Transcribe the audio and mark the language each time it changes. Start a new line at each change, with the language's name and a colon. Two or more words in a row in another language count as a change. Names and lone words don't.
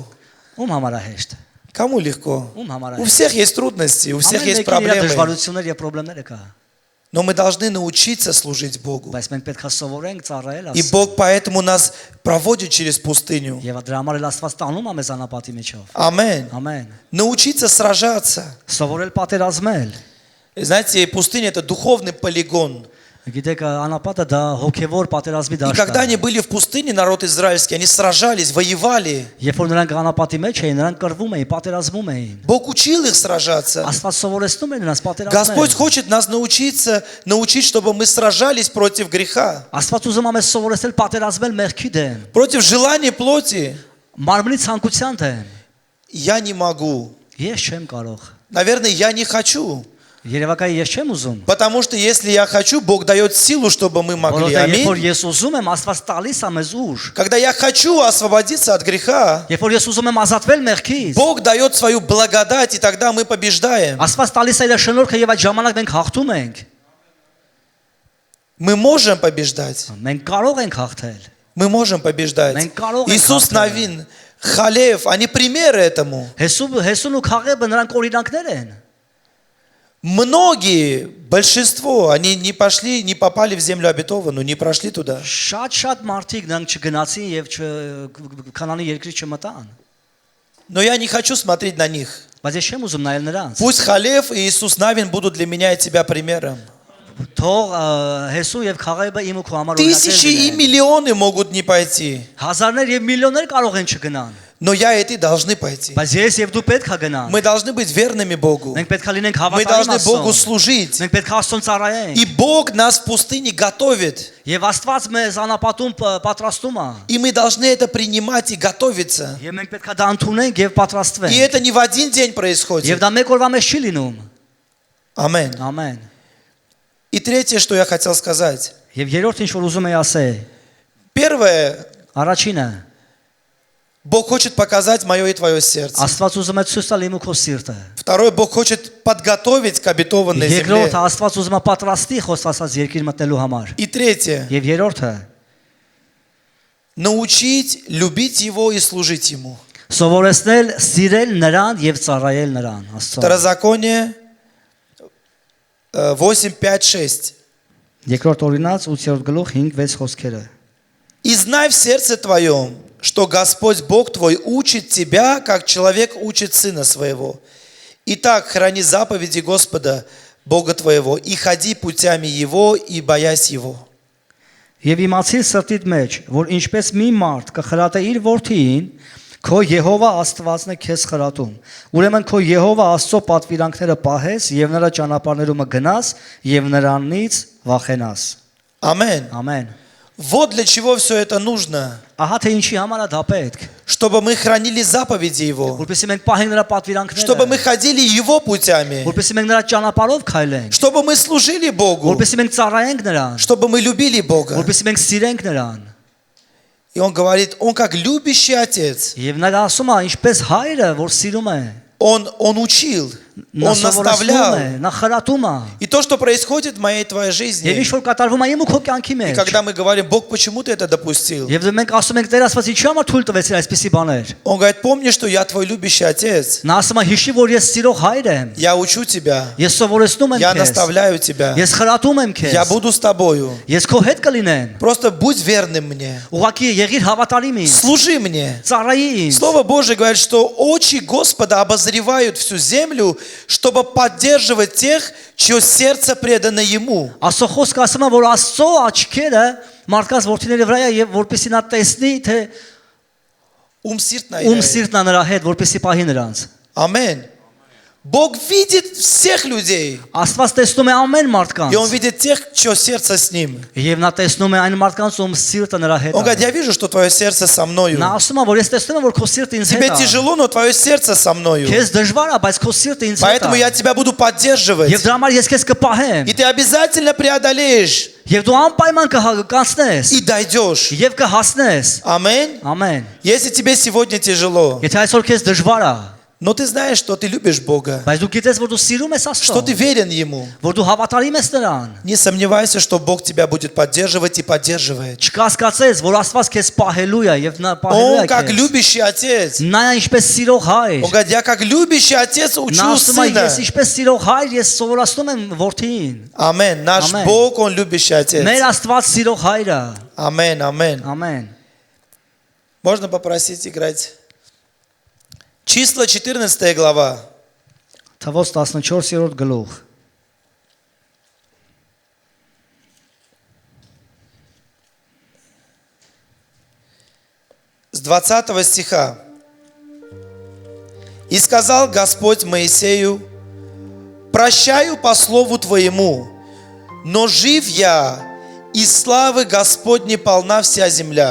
Armenian: ում համար է հեշտ։
Russian: Кому легко?
Armenian: Ում համար է։
Russian: У всех есть трудности, у всех есть
Armenian: Ամեն մեկին իր
Russian: проблемы.
Armenian: դժվարություններ եւ խնդիրներ կա։
Russian: Но мы должны научиться служить Богу.
Armenian: Բայց մենք պետք է սովորենք ծառայել
Russian: И
Armenian: Աստծուն։
Russian: Бог поэтому нас проводит через пустыню.
Armenian: Եվ դրա համար էլ Աստված տանում է մեզ անապատի միջով։
Russian: Аминь.
Armenian: Ամեն։
Russian: Научиться сражаться.
Armenian: Սովորել պատերազմել։
Russian: И знаете, пустыня – это духовный полигон.
Armenian: Գիտեք, անապատը դա հոգևոր պատերազմի
Russian: И
Armenian: դաշտ
Russian: когда
Armenian: է։
Russian: они были в пустыне, народ израильский, они сражались, воевали.
Armenian: Երբ որ նրանք անապատի մեջ էին, նրանք կռվում էին, պատերազմում էին։
Russian: Бог учил их сражаться.
Armenian: Աստված սովորեցնում է նրանց
Russian: Господь
Armenian: պատերազմել։
Russian: хочет нас научить, чтобы мы сражались против греха,
Armenian: Աստված ուզում է մեզ սովորեցնել պատերազմել մեղքի դեմ,
Russian: против желаний плоти.
Armenian: մարմնի ցանկության դեմ։
Russian: Я не могу.
Armenian: Ես չեմ կարող։
Russian: Наверное, я не хочу.
Armenian: Երևակայ ես չեմ ուզում։
Russian: Потому что если я хочу, Бог дает силу, чтобы мы могли.
Armenian: Որովհետեւ երբ որ
Russian: Аминь.
Armenian: ես ուզում եմ, Աստված տալիս է մեզ ուժ։
Russian: Когда я хочу освободиться от греха,
Armenian: Երբ որ ես ուզում եմ ազատվել մեղքից,
Russian: Бог дает свою благодать, и тогда мы побеждаем.
Armenian: Աստված տալիս է իր շնորհքը եւ այդ ժամանակ մենք հաղթում ենք։
Russian: Мы можем побеждать.
Armenian: Մենք կարող ենք հաղթել։
Russian: Мы можем побеждать.
Armenian: Մենք կարող ենք
Russian: Иисус
Armenian: հաղթել։
Russian: Навин, Халев, они примеры этому.
Armenian: Հեսուն ու Քաղեբը նրանք օրինակներ են։
Russian: Многие, большинство, они не пошли, не попали в землю обетованную, не прошли туда.
Armenian: Շատ մարդիկ նրանք չգնացին եւ Քանանի երկրի չմտան։
Russian: Но я не хочу смотреть на них.
Armenian: Բայց ես չեմ ուզում նայել նրանց։
Russian: Пусть Халев и Иисус Навин будут для меня и тебя примером.
Armenian: Թող Հեսու եւ Քաղեբը իմ ու քո համար օրինակներ
Russian: Тысячи и
Armenian: լինեն։
Russian: миллионы могут не пойти.
Armenian: Հազարներ եւ միլիոններ կարող են չգնան։
Russian: Но я и ты должны пойти.
Armenian: Բայց ես եւ դու պետք է գնանք։
Russian: Мы должны быть верными Богу.
Armenian: Մենք պետք է լինենք
Russian: Мы
Armenian: հավատարիմ
Russian: должны Богу
Armenian: Աստծուն։
Russian: служить.
Armenian: Մենք պետք է Աստծուն ծառայենք։
Russian: И Бог нас в пустыне готовит.
Armenian: Եվ Աստված մեզ անապատում պատրաստում է։
Russian: И мы должны это принимать и готовиться.
Armenian: Եվ մենք պետք է դա ընդունենք եւ պատրաստվենք։
Russian: И это не в один день
Armenian: Եվ
Russian: происходит.
Armenian: դա մեկ օրվա մեջ չի լինում։
Russian: Аминь.
Armenian: Ամեն։
Russian: И третье, что я хотел сказать.
Armenian: Եվ երրորդ ինչ որ ուզում եի ասել,
Russian: Первое,
Armenian: առաջինը,
Russian: Бог хочет показать мое и твое сердце.
Armenian: Աստված ուզում է ցույց տալ իմ ու քո սիրտը։
Russian: Второе, Бог хочет подготовить к обетованной земле.
Armenian: Երկրորդը Աստված ուզում է պատրաստի խոստացած երկիր մտնելու համար։
Russian: И третье,
Armenian: Եվ երրորդը,
Russian: научить любить Его и служить Ему.
Armenian: սովորեցնել, սիրել նրան եւ ծառայել նրան, Աստծո։
Russian: Второзаконие 8, 5, 6.
Armenian: Երկրորդ օրինաց 8-րդ գլուխ 5-6 խոսքերը։
Russian: «И знай в сердце твоем, что Господь Бог твой учит тебя, как человек учит сына своего. Итак, храни заповеди Господа, Бога твоего, и ходи путями Его, и боясь Его».
Armenian: Եվ իմացիր սրտիդ մեջ, որ ինչպես մի մարդ կխրատե իր որդին, քո Եհովա Աստվածն է քեզ խրատում։ Ուրեմն քո Եհովա Աստծո պատվիրանքները պահես եւ նրա ճանապարհներում գնաս եւ նրանից վախենաս։
Russian: Аминь.
Armenian: Ամեն։
Russian: Вот для чего все это нужно.
Armenian: Ահա թե ինչի համար է դա պետք։
Russian: Чтобы мы хранили заповеди Его.
Armenian: Որպեսզի մենք պահենք նրա պատվիրանքները։
Russian: Чтобы мы ходили Его путями.
Armenian: Որպեսզի մենք նրա ճանապարհով քայլենք։
Russian: Чтобы мы служили Богу.
Armenian: Որպեսզի մենք ծառայենք նրան։
Russian: Чтобы мы любили Бога.
Armenian: Որպեսզի մենք սիրենք նրան։
Russian: И Он говорит, Он как любящий отец.
Armenian: Եվ նա ասում է, ինչպես հայրը, որ сիրում է,
Russian: Он учил,
Armenian: նա
Russian: Он
Armenian: սովորեցնում
Russian: наставлял.
Armenian: է, նա խրատում է։
Russian: И то, что происходит в моей и твоей
Armenian: Եվ
Russian: жизни.
Armenian: ինչ որ կատարվում է իմ ու քո կյանքի
Russian: И
Armenian: մեջ։
Russian: когда мы говорим, Бог, почему ты это допустил?
Armenian: Եվ մենք ասում ենք Տեր Աստված ինչի համար թույլ տվեցիր այսպիսի баներ։
Russian: Он говорит, помни, что я твой любящий отец.
Armenian: Նա ասում է հիշի որ ես սիրող հայր եմ։
Russian: Я учу тебя.
Armenian: Ես սովորեցնում եմ
Russian: Я
Armenian: քեզ։
Russian: наставляю тебя.
Armenian: Ես խրատում եմ
Russian: Я
Armenian: քեզ։
Russian: буду с тобою.
Armenian: Ես քո հետ կլինեմ։
Russian: Просто будь верным мне.
Armenian: Ուղղակի եղիր հավատարիմ ինձ։
Russian: Служи мне.
Armenian: Ծառայի ինձ։
Russian: Слово Божие говорит, что очи Господа обозревают всю землю, чтобы поддерживать тех, чье сердце предано Ему.
Armenian: Աստծո խոսքը ասում է որ Աստծո աչքերը մարդկանց որդիների վրա է եւ որպեսի նա տեսնի թե Сиртна. ում սիրտն է նրա հետ որպեսի պահի նրանց։
Russian: Аминь. Бог видит всех людей.
Armenian: Աստված տեսնում է ամեն
Russian: И Он
Armenian: մարդկանց։
Russian: видит тех, чье сердце с Ним.
Armenian: Եվ նա տեսնում է այն մարդկանց ում սիրտը նրա հետ
Russian: Он говорит,
Armenian: է։
Russian: я вижу, что твое сердце со мною.
Armenian: Նա ասում է որ ես տեսնում եմ որ քո սիրտը ինձ
Russian: Тебе
Armenian: հետ է։
Russian: тяжело, но твое сердце со мною.
Armenian: Քեզ դժվար է, բայց քո սիրտը ինձ հետ
Russian: Поэтому
Armenian: է։
Russian: я тебя буду поддерживать.
Armenian: Եվ դրա համար ես քեզ կպահեմ։
Russian: И ты обязательно преодолеешь.
Armenian: Եվ դու անպայման կկանցնես։
Russian: И дойдешь.
Armenian: Եվ կհասնես։
Russian: Аминь.
Armenian: Ամեն։
Russian: Если тебе сегодня тяжело,
Armenian: Եթե այսօր քեզ դժվար է,
Russian: но ты знаешь, что ты любишь Бога,
Armenian: բայց դու գիտես որ դու սիրում ես
Russian: что ты
Armenian: Աստծուն,
Russian: верен Ему,
Armenian: որ դու հավատարիմ ես նրան,
Russian: не сомневайся, что Бог тебя будет поддерживать и поддерживает.
Armenian: չկասկածես որ Աստված քեզ պահելու է եւ նա պահելու
Russian: Он
Armenian: է
Russian: как
Armenian: քեզ։
Russian: любящий отец.
Armenian: Նա ինչպես սիրող հայր։
Russian: Он говорит, я как любящий отец
Armenian: Նա
Russian: учу
Armenian: ասում է
Russian: сына.
Armenian: ես ինչպես սիրող հայր ես սովորացնում եմ որդին։
Russian: Аминь. Наш Аминь. Бог, Он любящий отец.
Armenian: Մեր Աստված սիրող հայրը։
Russian: Аминь, аминь.
Armenian: Ամեն։
Russian: Можно попросить играть? Числа 14 глава.
Armenian: Թվոց 14-րդ գլուխ։
Russian: С 20 стиха. «И сказал Господь Моисею, прощаю по слову Твоему, но жив я, и славы Господней полна вся земля.